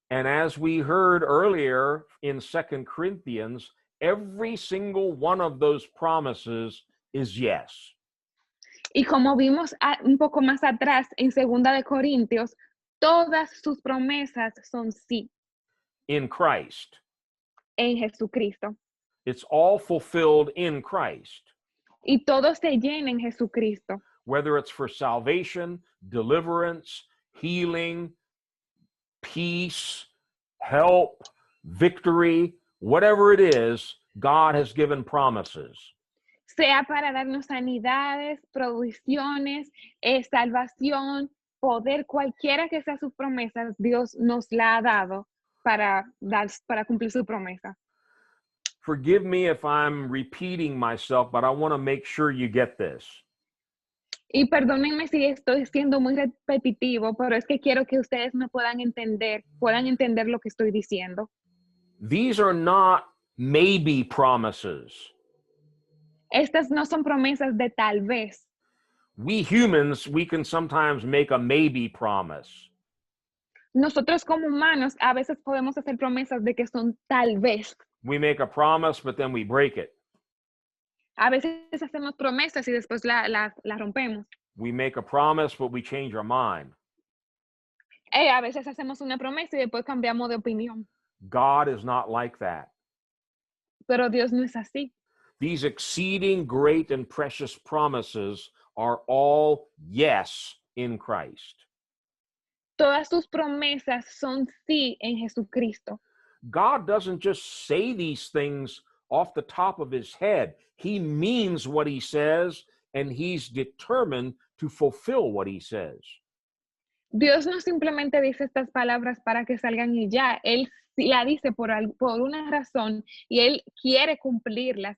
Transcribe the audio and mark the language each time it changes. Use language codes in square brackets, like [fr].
[en] And as we heard earlier in 2 Corinthians, every single one of those promises is yes. [es] Y como vimos un poco más atrás en 2 de Corintios, todas sus promesas son sí. [en] In Christ. [es] En Jesucristo. [en] It's all fulfilled in Christ. [es] Y todo se llena en Jesucristo. [en] Whether it's for salvation, deliverance, healing, peace, help, victory, whatever it is, God has given promises. [es] Sea para darnos sanidades, provisiones, salvación, poder, cualquiera que sea sus promesas, Dios nos la ha dado para cumplir su promesa. [en] Forgive me if I'm repeating myself, but I want to make sure you get this. [es] Y perdónenme si estoy siendo muy repetitivo, pero es que quiero que ustedes me puedan entender lo que estoy diciendo. [en] These are not maybe promises. [es] Estas no son promesas de tal vez. [en] We humans, we can sometimes make a maybe promise. [es] Nosotros como humanos a veces podemos hacer promesas de que son tal vez. [en] We make a promise, but then we break it. [es] A veces hacemos promesas y después la rompemos. [en] We make a promise, but we change our mind. [es] A veces hacemos una promesa y después cambiamos de opinión. [en] God is not like that. [es] Pero Dios no es así. [en] These exceeding great and precious promises are all yes in Christ. [es] Todas sus promesas son sí en Jesucristo. [en] God doesn't just say these things off the top of his head. He means what he says, and he's determined to fulfill what he says. [es] Dios no simplemente dice estas palabras para que salgan y ya. Él la dice por una razón y él quiere cumplirlas.